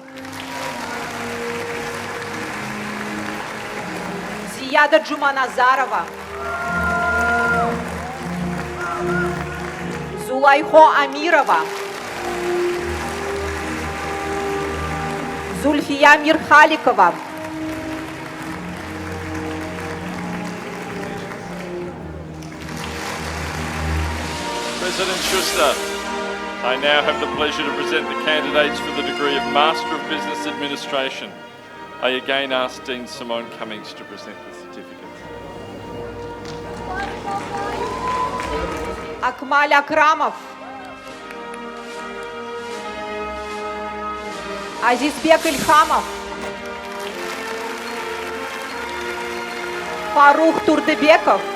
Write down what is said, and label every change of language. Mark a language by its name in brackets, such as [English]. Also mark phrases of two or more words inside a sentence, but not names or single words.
[English] Зияда Джуманазарова. Зулайхо Амирова. Зульфия Мирхаликова. President Schuster, I now have the pleasure to present the candidates for the degree of Master of Business Administration. I again ask Dean Simone Cummings to present the certificates. Акмаль Акрамов. Азизбек Ильхамов. Фарух Турдыбеков.